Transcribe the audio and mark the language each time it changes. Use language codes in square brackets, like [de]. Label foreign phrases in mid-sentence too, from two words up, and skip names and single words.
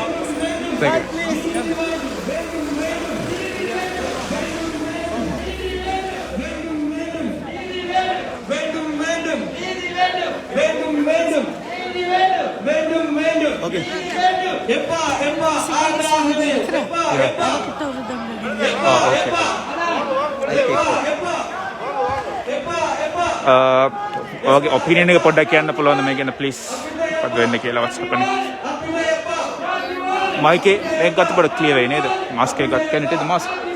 [en] Okay. [si] Okay, opinion එක පොඩ්ඩක් කියන්න පුළුවන්ද මේ ගැන please? මොකද වෙන්නේ කියලා [en] what's happening? [si] mic එක ගත්ත පොඩ්ඩක් clear වෙයි නේද? mask එක ගත්ත [en] can it the mask?